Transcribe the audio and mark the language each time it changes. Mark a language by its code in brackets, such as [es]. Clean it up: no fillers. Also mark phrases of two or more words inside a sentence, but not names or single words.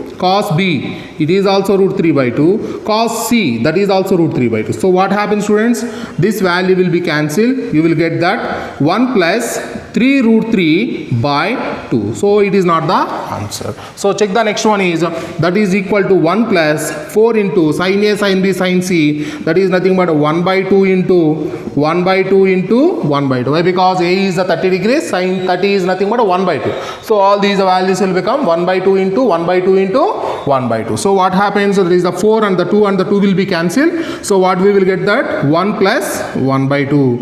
[en] Cos b, it is also root 3 by 2. Cos c, that is also root 3 by 2. So what happens, students? This value will be cancelled. You will get that 1 plus 3 root 3 by 2. So it is not the answer. So check the next one is that is equal to 1 plus 4 into sin a sin b sin c, that is nothing but 1 by 2 into 1 by 2 into 1 by 2. Why? Because a is a 30 degrees, sin 30 is nothing but 1 by 2. So all these values will become 1 by 2 into 1 by 2 into 1 by 2. So what happens? So there is the 4 and the 2 will be cancelled. So what we will get that 1 plus 1 by 2.